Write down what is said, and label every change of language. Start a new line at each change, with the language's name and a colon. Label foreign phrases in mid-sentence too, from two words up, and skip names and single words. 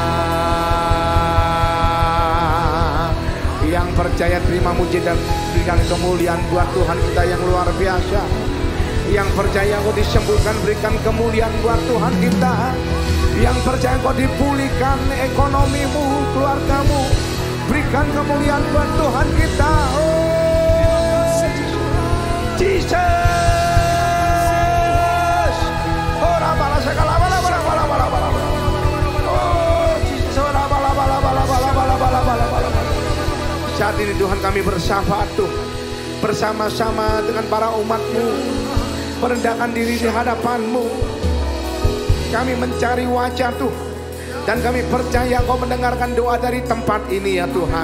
Indonesian: Yang percaya terima mujizat, berikan kemuliaan buat Tuhan kita yang luar biasa. Yang percaya kau disembuhkan, berikan kemuliaan buat Tuhan kita. Yang percaya kau dipulihkan ekonomimu, keluargamu, berikan kemuliaan buat Tuhan kita.
English: Oh Jesus, ora bala segala bala bala bala bala bala. Oh Jesus, ora bala bala bala bala bala bala bala bala.
Indonesian: Saat ini Tuhan kami bersyafaat Tuhan, bersama-sama dengan para umat-Mu, merendahkan diri di hadapan-Mu. Kami mencari wajah Tuhan, dan kami percaya Kau mendengarkan doa dari tempat ini ya Tuhan.